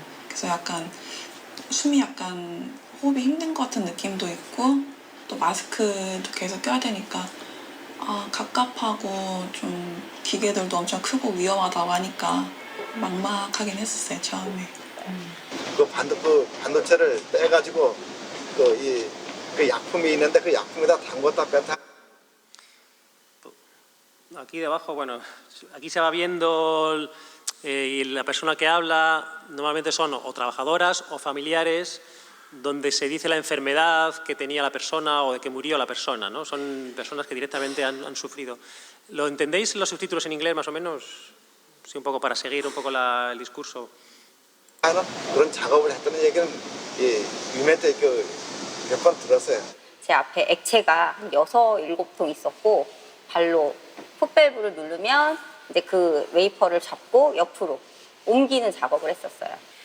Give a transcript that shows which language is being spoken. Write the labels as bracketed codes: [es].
[ko] 그래서 약간 숨이 약간 호흡이 힘든 것 같은 느낌도 있고 또 마스크도 계속 껴야 되니까 갑갑하고 좀 기계들도 엄청 크고 위험하다고 하니까 막막하긴 했었어요 처음에. 그 반도체를 빼가지고 그 약품이 있는데 그 약품에다 담궜다 뺐다. [es] Aquí debajo, bueno, aquí se va viendo y la persona que habla normalmente son o trabajadoras o familiares donde se dice la enfermedad que tenía la persona o de que murió la persona, ¿no? Son personas que directamente han sufrido. ¿Lo entendéis los subtítulos en inglés más o menos? Sí, un poco para seguir un poco el discurso. [ko] 그런 작업을 했다는 얘기는 유명한테 몇 번 들었어요. 제 앞에 액체가 한 6, 7통 있었고 발로 풋밸브를 누르면 이제 그 웨이퍼를 잡고 옆으로 옮기는 작업을 했었어요.